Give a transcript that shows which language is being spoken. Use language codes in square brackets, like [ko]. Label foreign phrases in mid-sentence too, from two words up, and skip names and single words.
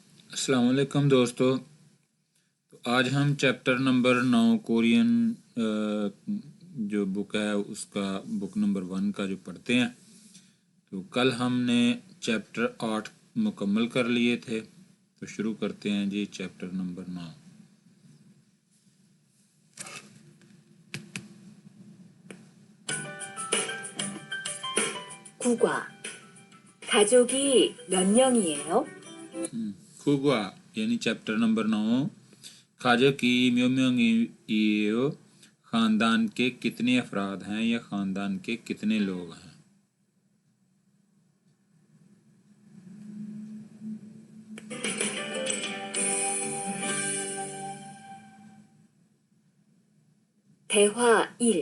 [hi] अस्सलाम वालेकुम दोस्तों। तो आज हम [en] chapter number [hi] 9 कोरियन जो बुक है उसका [en] book number [hi] 1 का जो पढ़ते हैं। तो कल हमने चैप्टर 8 मुकम्मल कर लिए थे, तो शुरू करते हैं जी [en] chapter number [hi] 9। [ko] 국화. 가족이 몇 명이에요? [hi] खुगवा यानी [en] chapter number [hi] 9 [ko] 가족이 몇 명이에요, [hi] ख़ानदान के कितने अफराद हैं या ख़ानदान के कितने लोग हैं। [ko] 대화 1.